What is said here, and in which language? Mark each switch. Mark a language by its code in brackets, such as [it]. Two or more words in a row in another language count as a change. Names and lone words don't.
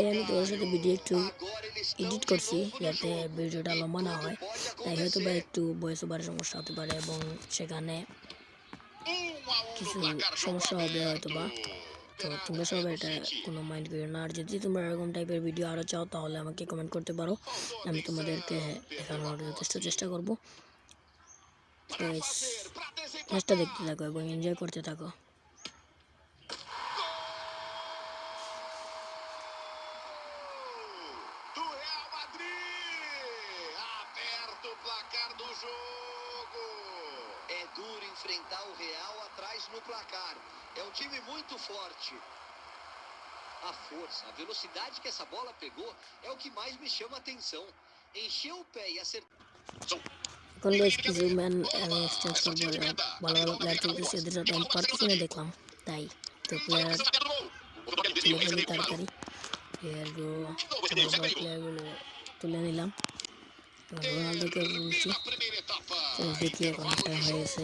[bn] আমি তোর সাথে ভিডিও একটু এডিট করছি যাতে ভিডিওটা লম্বা না হয়, তাই হয়তো বা একটু [en] voice over [bn] সমস্যা হতে পারে এবং সেখানে কিছু সমস্যা হবে হয়তো বা। তো তোমরা সবাই এটা কোনো মাইন্ড করো না। আর যদি তোমরা এরকম টাইপের ভিডিও আরও চাও, তাহলে আমাকে কমেন্ট করতে পারো। আমি তোমাদেরকে দেখানোর যথেষ্ট চেষ্টা করবো। ম্যাচটা দেখতে থাকো এবং এনজয় করতে থাকো। [pt] É duro enfrentar o Real atrás no placar. É um time muito forte. A força, a velocidade que essa bola pegou é o que mais me chama a atenção. Encheu o pé e acertou. [bn] এখন বেশ কিছু ম্যান আমি এক্সচেঞ্জ করবো। ভালো ভালো প্লেয়ার চলতেছে, এদের সাথে আমি পারতেছি না দেখলাম, তাই তো প্লেয়ার তুলে ফেলি তাড়াতাড়ি। প্লেয়ারগুলো তুলে নিলাম। রোনালদোকে বলছি দেখি এখন [en] half time [bn] হয়ে গেছে।